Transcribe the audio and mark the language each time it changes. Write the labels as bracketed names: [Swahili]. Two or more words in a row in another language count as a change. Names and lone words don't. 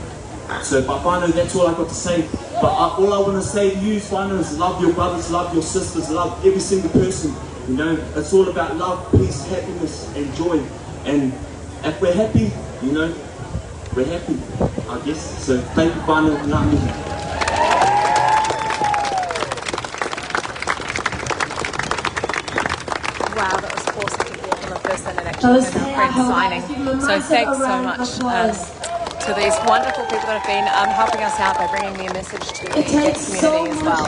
[English] So, but whānau, that's all I got to say. But all I want to say to you, whānau, is love your brothers, love your sisters, love every single person, you know. It's all about love, peace, happiness, and joy. And if we're happy, you know, we're happy, I guess. So, thank you, [Māori] whānau, ngā mihi. [English] Wow, that was awesome to hear from a person that actually had our friend signing. So thanks so much, to these wonderful people that have been helping us out by bringing their message to the community as well.